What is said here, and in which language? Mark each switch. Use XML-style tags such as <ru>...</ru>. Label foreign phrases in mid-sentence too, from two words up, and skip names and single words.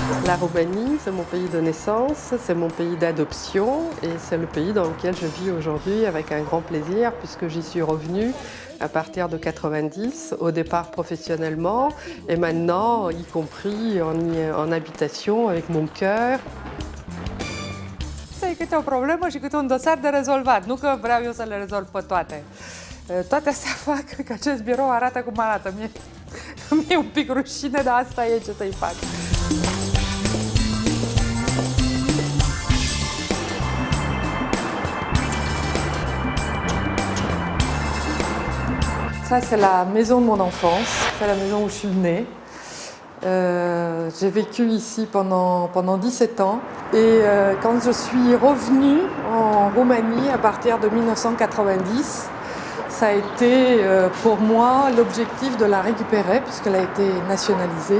<fr>La Roumanie, c'est mon pays de naissance, c'est mon pays d'adoption et c'est le pays dans lequel je vis aujourd'hui avec un grand plaisir puisque j'y suis revenue à partir de 90, au départ professionnellement et maintenant y compris en habitation avec mon cœur.</fr> <ro>E câte o problemă și câte un dosar de rezolvat, nu că vreau eu să le rezolv pe toate. Toate astea fac că acest birou arată cum arată. Mi-e un pic rușine, dar asta e, ce să-i fac.</ro> <fr>Ça, c'est la maison de mon enfance, c'est la maison où je suis née. J'ai vécu ici pendant 17 ans et quand je suis revenue en Roumanie à partir de 1990, ça a été pour moi l'objectif de la récupérer puisqu'elle a été nationalisée.</fr>